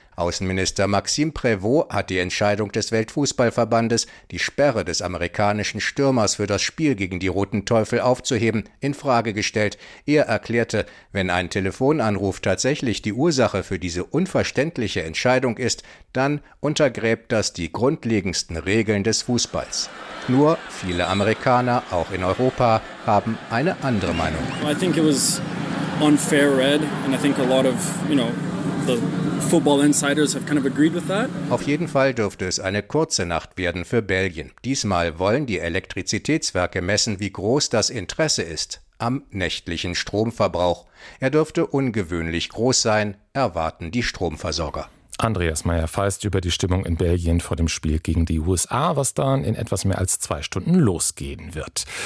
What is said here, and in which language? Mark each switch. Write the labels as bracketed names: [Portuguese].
[German] Außenminister Maxime Prévot hat die Entscheidung des Weltfußballverbandes, die Sperre des amerikanischen Stürmers für das Spiel gegen die Roten Teufel aufzuheben, in Frage gestellt. Er erklärte, wenn ein Telefonanruf tatsächlich die Ursache für diese unverständliche Entscheidung ist, dann untergräbt das die grundlegendsten Regeln des Fußballs. Nur viele Amerikaner, auch in Europa, haben eine andere Meinung. [English] I think it was unfair red and I think a lot of, you know, the football insiders have kind of agreed with that. [German] Auf jeden Fall dürfte es eine kurze Nacht werden für Belgien. Diesmal wollen die Elektrizitätswerke messen, wie groß das Interesse ist am nächtlichen Stromverbrauch. Er dürfte ungewöhnlich groß sein, erwarten die Stromversorger. Andreas Meyer-Feist über die Stimmung in Belgien vor dem Spiel gegen die USA, was dann in etwas mehr als 2 Stunden losgehen wird.